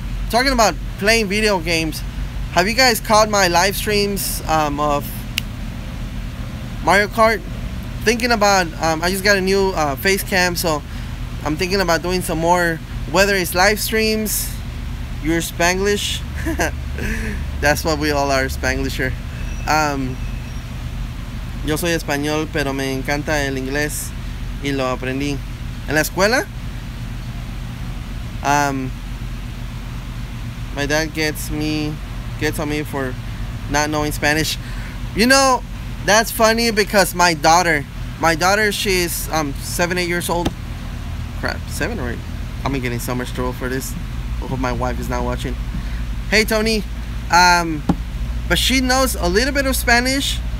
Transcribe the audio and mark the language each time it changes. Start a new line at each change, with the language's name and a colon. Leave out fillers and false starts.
English: Talking about playing video games, have you guys caught my live streams of Mario Kart? Thinking about, I just got a new face cam, so I'm thinking about doing some more, whether it's live streams. You're Spanglish. That's what we all are, Spanglisher.
Spanish: Yo soy español, pero me encanta el inglés y lo aprendí en la escuela.
English: My dad gets on me for not knowing Spanish. You know, that's funny because my daughter, she's 7, 8 years old. Crap, 7 or 8. I'm getting so much trouble for this. I hope my wife is not watching. Hey Tony, but she knows a little bit of Spanish.